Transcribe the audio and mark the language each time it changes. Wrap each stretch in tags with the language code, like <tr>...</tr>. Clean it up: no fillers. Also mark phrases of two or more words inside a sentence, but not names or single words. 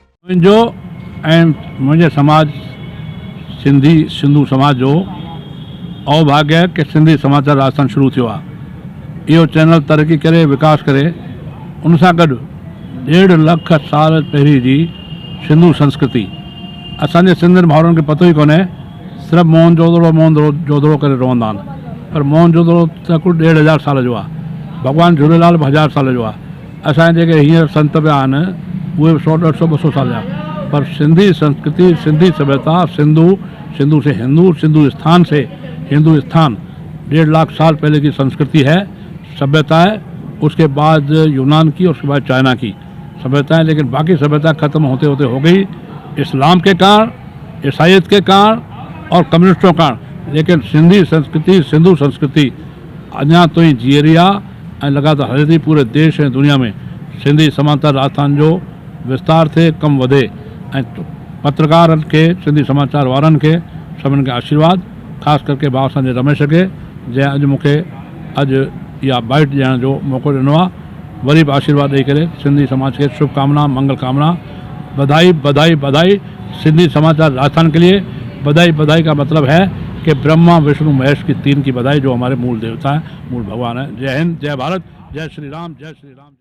<sd>जो ऐं मुंहिंजे समाज सिंधू समाज जो अवभाग्य है कि सिंधी समाचार राजस्थान शुरू थियो आहे। इहो चैनल तरक़ी करे विकास करे उन सां गॾु 1.5 लख साल पहिरीं जी सिंधू संस्कृति असांजे सिंधियुनि भाउरनि खे पतो ई कोन्हे। सिर्फ़ु मोहन जोदड़ो करे रहंदा आहिनि, पर मोहन जोदड़ो त कुल 1500 साल जो आहे। भॻवानु झूलेलाल 1000 साल जो आहे। असांजे जेके हींअर संत पिया आहिनि उहे 100, 150, 200 साल जा।</sd> <hi>पर सिंधी संस्कृति, सिंधी सभ्यता, सिंधु से हिंदुस्तान 1.5 लाख साल पहले की संस्कृति है, सभ्यता है। उसके बाद यूनान की, उसके बाद चाइना की सभ्यता है। लेकिन बाकी सभ्यता खत्म होते होते हो गई इस्लाम के कारण, ईसाइयत के कारण और कम्युनिस्टों के कारण।</hi> <sd>लेकिन सिंधी संस्कृति, सिंधु संस्कृति अञा तो ही जी रही आहे ऐं लगातार हले थी। पूरे देश ऐं दुनिया में सिंधी समाचार राजस्थान जो विस्तार थिए, कम वधे ऐं पत्रकारनि खे, सिंधी समाचार वारनि खे सभिनि खे आशीर्वाद, ख़ासि करके भाउ असांजे रमेश खे, जंहिं अॼु मूंखे इहा बाइट ॾियण जो मौक़ो ॾिनो आहे। वरी बि आशीर्वाद ॾेई करे सिंधी समाज के शुभकामना, मंगल कामना, बधाई बधाई बधाई।</sd> <hi>सिंधी समाचार राजस्थान के लिए बधाई का मतलब है कि ब्रह्मा विष्णु महेश की 3 की बधाई, जो हमारे मूल देवता हैं, मूल भगवान हैं। जय हिंद, जय भारत, जय श्री राम, जय श्री राम।</hi>